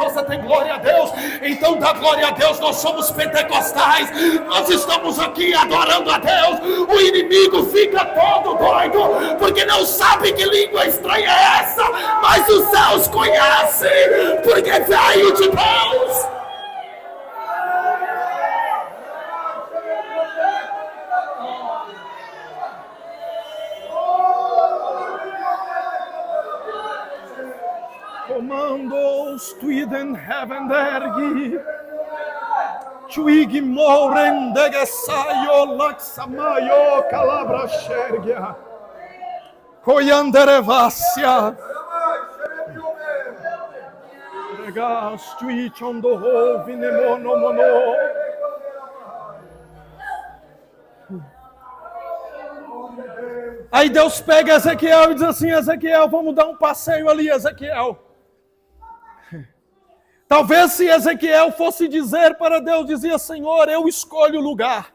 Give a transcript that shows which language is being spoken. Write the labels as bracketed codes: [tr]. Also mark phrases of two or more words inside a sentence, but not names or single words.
[pt] Você tem glória a Deus, então dá glória a Deus. Nós somos pentecostais, nós estamos aqui adorando a Deus. O inimigo fica todo doido, porque não sabe que língua estranha é essa, mas os céus conhecem, porque veio de Deus. Commandos tuiden heaven dergi, chuig moren degesayo laxamayo calabra shergia, koyanderevasya, regas tuichondoho vinemonomono. Aí Deus pega Ezequiel e diz assim: Ezequiel, vamos dar um passeio ali, Ezequiel. Talvez se Ezequiel fosse dizer para Deus, dizia: Senhor, eu escolho o lugar.